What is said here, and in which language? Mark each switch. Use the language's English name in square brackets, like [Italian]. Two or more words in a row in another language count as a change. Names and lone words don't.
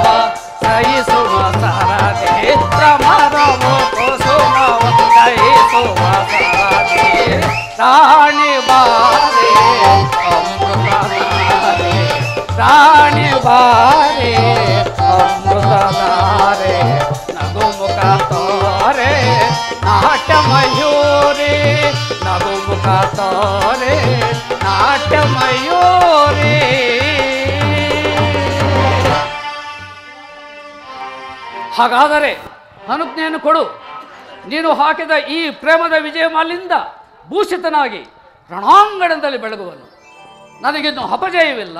[Kannada] ಸಹಿಸುವ ಸರದಿ ಭ್ರಮರವು ಕುಸುಮವ ಸಹಿಸುವ ಸರದಿ ರಾಣಿ ಬಾರೆ ಅಮೃತಧಾರೆ ರಾಣಿ ಬಾರೆ ಅಮೃತಧಾರೆ ನಗುಮುಖ ತೋರೆ ನಾಟ್ಯ ಮಯೂರಿ ನಗುಮುಖ ತೋರೆ ನಾಟ್ಯ ಮಯೂರಿ. ಹಾಗಾದರೆ ಅನುಜ್ಞೆಯನ್ನು ಕೊಡು. ನೀನು ಹಾಕಿದ ಈ ಪ್ರೇಮದ ವಿಜಯಮಾಲಿಂದ ಭೂಷಿತನಾಗಿ ರಣಾಂಗಣದಲ್ಲಿ ಬೆಳಗುವನು. ನನಗಿನ್ನು ಅಪಜಯವಿಲ್ಲ.